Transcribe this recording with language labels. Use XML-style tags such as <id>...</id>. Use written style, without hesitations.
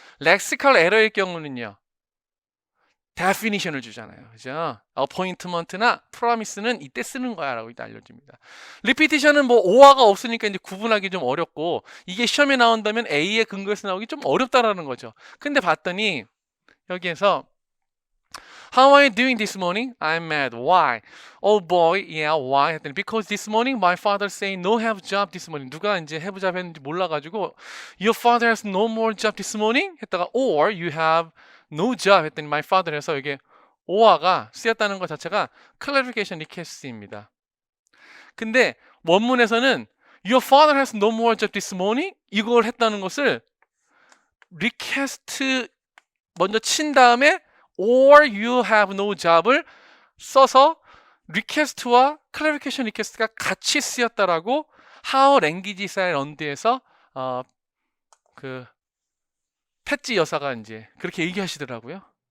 <ko>렉시컬 에러일 경우는요. definition을 주잖아요. 그죠? appointment나 promise는 이때 쓰는 거야 라고 이때 알려줍니다. repetition은 뭐 오화가 없으니까 이제 구분하기 좀 어렵고 이게 시험에 나온다면 A의 근거에서 나오기 좀 어렵다라는 거죠. 근데 봤더니 여기에서</ko> <en>How are you doing this morning? I'm mad. Why? Oh boy, yeah, why?</en> <ko>했더니</ko> <en>Because this morning my father saying no have job this morning.</en> <ko>누가 이제</ko> <en>have job</en> <ko>했는지 몰라가지고</ko> <en>Your father has no more job this morning?</en> <ko>했다가</ko> <en>Or you have no job</en> <ko>했더니</ko> <en>my father</en> <ko>해서 이게 or가 쓰였다는 것 자체가 clarification request입니다.</ko> <en>근데 원문에서는 Your father has no more job this morning?</en> <ko>이걸 했다는 것을 request 먼저 친 다음에</ko> <en>or you have no job</en> <ko>을 써서 request와 clarification request가 같이 쓰였다라고 How Languages Are Learned에서 그 패지 여사가 이제 그렇게 얘기하시더라고요.</ko>